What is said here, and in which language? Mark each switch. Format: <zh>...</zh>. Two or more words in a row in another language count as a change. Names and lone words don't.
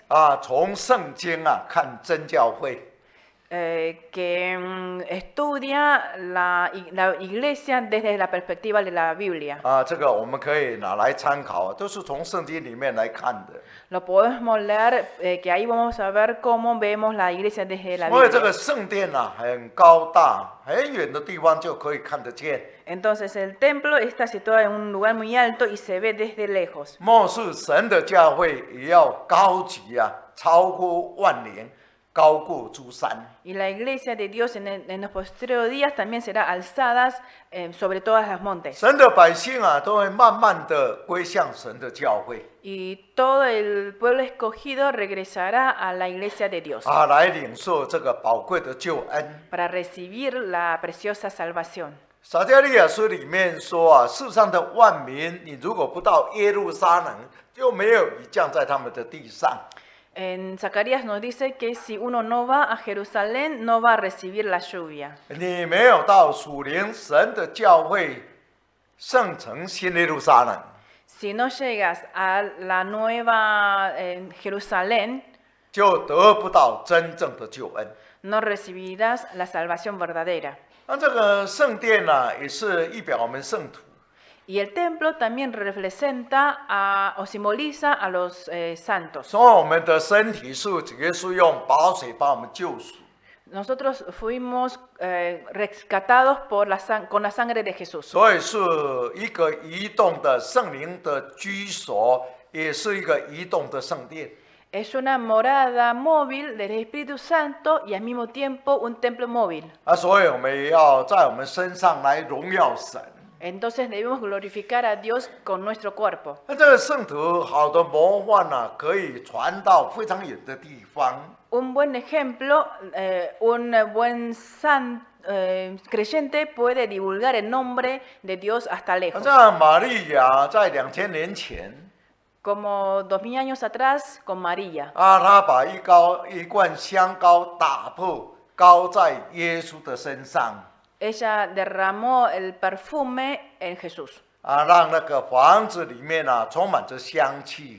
<zh>啊，从圣经啊看真教会。</zh> <es>que estudia la iglesia desde la perspectiva de la Biblia.</es> <zh>啊，这个我们可以拿来参考，都是从圣经里面来看的。</zh> <es>Lo podemos leer, que ahí vamos a ver cómo vemos la iglesia desde la</es> <zh>因为这</zh> <es>Biblia.</es> <zh>个圣殿啊很高大，很远的地方就可以看得见。</zh> <es>Entonces el templo está situado en un lugar muy alto y se ve desde lejos.</es> <zh>末世神的教会也要高级啊，超过万年，高过诸山。</zh> <es>Y la iglesia de Dios en los posteriores días también será alzada sobre todas las montes.</es> <zh>神的百姓啊，都会慢慢的归向神的教会</zh> <es>Y todo el pueblo escogido regresará a la iglesia de Dios</es> <zh>啊，来领受这个宝贵的救恩。</zh> <es>para recibir la preciosa salvación.</es> <zh>撒迦利亚书里面说啊，世上的万民，你如果不到耶路撒冷，就没有雨降在他们的地上。</zh> <es>En Zacarías nos dice que si uno no va a Jerusalén, no va a recibir la lluvia.</es> <zh>你没有到属灵神的教会圣城新耶路撒冷，</zh> <es>Si no llegas a la nueva Jerusalén,</es> <zh>就得不到真正的救恩。</zh> <es>no recibirás la salvación verdadera.</es> <zh>那这个圣殿呢、也是预表我们圣徒。</zh> <es>Y el templo también representa o simboliza a los santos.</es> <zh>所以我们的身体是主耶稣用宝血把我们救赎。</zh> <es>Nosotros fuimos rescatados con la sangre de Jesús.</es> <zh>所以是一个移动的圣灵的居所，也是一个移动的圣殿。</zh> <es>Es una morada móvil del Espíritu Santo y al mismo tiempo un templo móvil.</es> <zh>啊，所以我们也要在我们身上来荣耀神。</zh> <es>Entonces debemos glorificar a Dios con nuestro cuerpo.</es> <zh>那这个圣徒好的模范呢、可以传到非常远的地方。</zh> <es>Un buen ejemplo, un buen creyente puede divulgar el nombre de Dios hasta</es> <zh>那</zh> <es>lejos.</es> <zh>像玛利亚在2000年前</zh> <es>Como 2000 años atrás con María.</es> <zh>啊，她把一罐香膏打破，膏在耶稣的身上</zh> <es>Ella derramó el perfume en Jesús.</es> <zh>啊，让那个房子里面啊充满着香气。</zh>